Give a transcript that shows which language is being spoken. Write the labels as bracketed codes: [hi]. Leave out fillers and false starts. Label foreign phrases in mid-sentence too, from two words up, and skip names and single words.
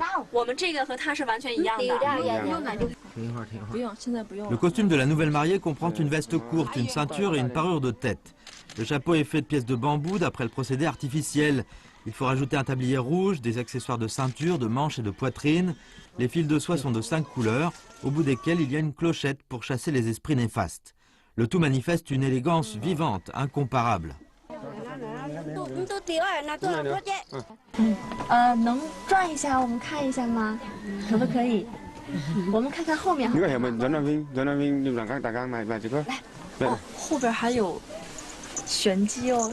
[zh] 我们这个和它是完全一样的。不用，现在不用。 [fr] Le costume de la nouvelle mariée comprend une veste courte, une ceinture et une parure de tête. Le chapeau est fait de pièces de bambou d'après le procédé artificiel. Il faut rajouter un tablier rouge, des accessoires de ceinture, de manches et de poitrine. Les fils de soie sont de 5 couleurs, au bout desquels il y a une clochette pour chasser les esprits néfastes. Le tout manifeste une élégance vivante, incomparable. [zh] 能转一下，我们看一下吗？可不可以？我们看看后面。你看后面转转圈，你大家买这个。哦，后边还有玄机哦。